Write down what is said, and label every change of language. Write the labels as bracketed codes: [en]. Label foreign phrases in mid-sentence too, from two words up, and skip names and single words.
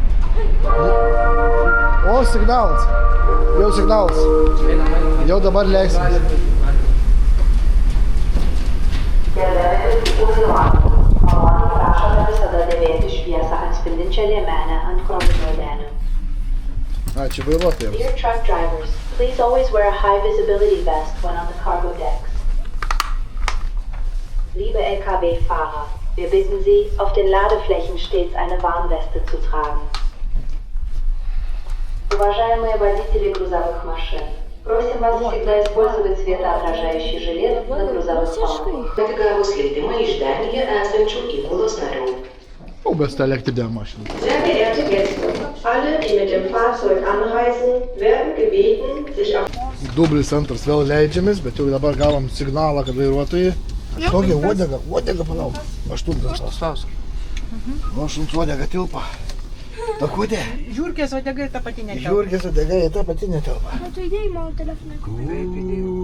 [lt] O, signalas. Jau signalas. Jau dabar leisim. Gerbiami vairuotojai, maloniai prašome visada dėvėti šviesą atspindinčią liemenę ant kromudėlių. Ačiū vairuotojams. [en] Dear truck drivers, please always wear a high visibility vest when on the cargo decks. [de] Liebe LKW-Fahrer, wir bitten Sie, auf den Ladeflächen stets eine Warnweste zu tragen. [ru] Уважаемые водители грузовых машин, просим вас всегда использовать светоотражающий жилет на грузовых полках. [lt] Atgavus leidimą iš Danijoje esančių įgulos narių. O, besta elektrinė mašina. [de] Sehr geehrte Gäste, alle, die mit dem Fahrzeug anreisen, werden gebeten, sich auf [lt] Dublis antras vėl leidžiamės, bet jau dabar gavom signalą, kad vairuotojai. Tokia uodega palauk. Aštuntas. Aštuntas uodega tilpa. Takutė. Žiūrkės uodega ir ta pati netelpa. Žiūrkės uodega ir ta pati netelpa. O tu įdėjai mano telefoną.